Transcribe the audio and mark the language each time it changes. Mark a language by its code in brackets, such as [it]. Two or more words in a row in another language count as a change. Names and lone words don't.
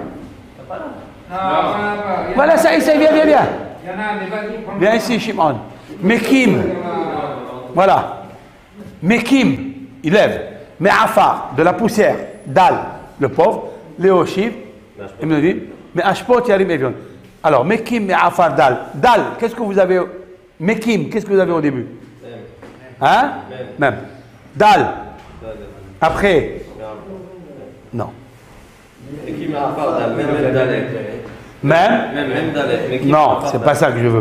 [fr] Voilà, ça, viens, viens, viens. Viens ici, Shimon. Mekim. Voilà. Mekim, il lève. Me'afar, de la poussière. Dal, le pauvre. Léoshiv, il me dit. [he] Me'ashpot yarim evion. [fr] Alors, Mekim, [he] Me'afar, Dal. Dal, [fr] qu'est-ce que vous avez? Mekim, qu'est-ce que vous avez au début? Hein? Même. Dal. Après. Non. Même. Non, c'est pas ça que je veux.